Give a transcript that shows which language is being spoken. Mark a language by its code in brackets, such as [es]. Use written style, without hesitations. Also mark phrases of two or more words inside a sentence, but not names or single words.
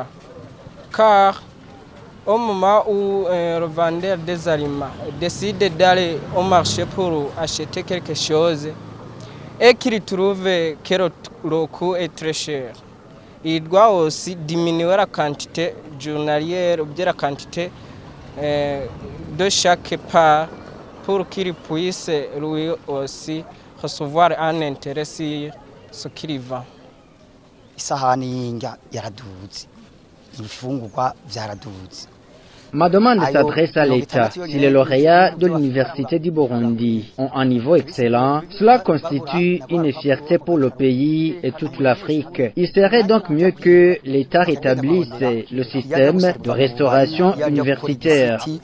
[fr] Car au moment où un revendeur des aliments décide d'aller au marché pour acheter quelque chose et qu'il trouve que le coût est très cher, il doit aussi diminuer la quantité journalière ou bien la quantité de chaque part pour qu'il puisse lui aussi recevoir un intérêt sur ce qu'il vend. [rn] Isahani y'indya yaraduze, ibifungurwa byaraduze. [fr] Ma demande s'adresse à l'État. Si les lauréats de l'Université du Burundi ont un niveau excellent, cela constitue une fierté pour le pays et toute l'Afrique. Il serait donc mieux que l'État rétablisse le système de restauration universitaire.